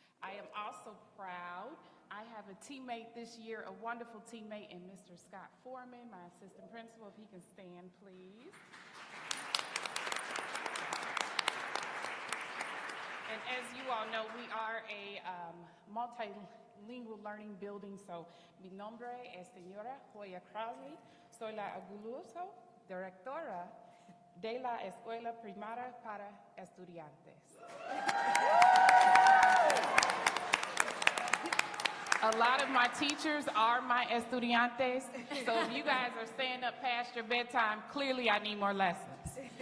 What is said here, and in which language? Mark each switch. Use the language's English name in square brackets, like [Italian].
[English] I am also proud. I have a teammate this year, a wonderful teammate, and Mr. Scott Foreman, my assistant principal. If he can stand, please. And as you all know, we are a multilingual learning building. [Spanish] So, mi nombre es señora Joya Crowley. Soy la orgullosa directora de la Escuela Primaria para Estudiantes. [English] A lot of my teachers are my estudiantes, so if you guys are staying up past your bedtime, clearly I need more lessons.